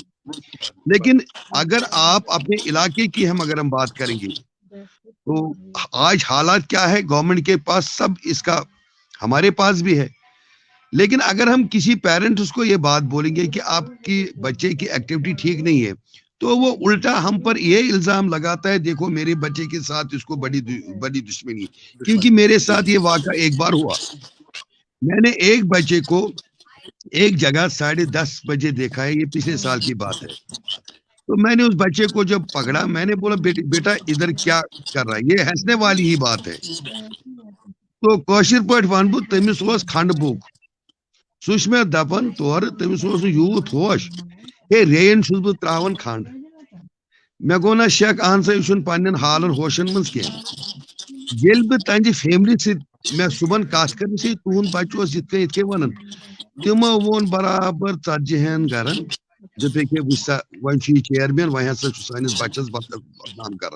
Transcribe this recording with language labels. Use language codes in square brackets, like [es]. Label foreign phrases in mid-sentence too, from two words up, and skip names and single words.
[ur] لیکن اگر آپ اپنے علاقے کی اگر ہم بات کریں گے تو آج حالات کیا ہے، گورنمنٹ کے پاس سب اس کا، ہمارے پاس بھی ہے، لیکن اگر ہم کسی پیرنٹس کو یہ بات بولیں گے کہ آپ کی بچے کی ایکٹیویٹی ٹھیک نہیں ہے تو وہ الٹا ہم پر یہ الزام لگاتا ہے دیکھو میرے بچے کے ساتھ اس کو بڑی دشمنی، کیونکہ میرے ساتھ یہ واقعہ ایک بار ہوا. میں نے ایک بچے کو ایک جگہ 10:30 بجے دیکھا ہے، یہ پچھلے سال کی بات ہے. تو میں نے اس بچے کو جب پکڑا میں نے بولا بیٹا ادھر کیا کر رہا ہے، یہ ہنسنے والی ہی بات ہے. [ks] تو کوشر پٲٹھۍ ون بہٕ تٔمِس اوس کھنڈ بوک، سُہ چھُ مےٚ دپان تورٕ تٔمِس اوس نہٕ یوٗت ہوش، ہے ریٚیِن چھُس بہٕ تراوان کھنڈ. مےٚ گوٚو نہ شک اہن سا یہِ چھُنہٕ پننٮ۪ن حالن ہوشن منٛز کینٛہہ. ییٚلہِ بہٕ تہنٛدِ فیملی سۭتۍ مےٚ صُبحن کتھ کٔرمٕژ ہے تُہُنٛد بچہِ اوس یِتھ کٔنۍ ونان، تِمو ووٚن برابر 40 گرن دوٚپُکھ ہے وٕچھ سا وۄنۍ چھُ یہِ چیئرمین وۄنۍ ہسا چھُ سٲنِس بچس بدنام کران.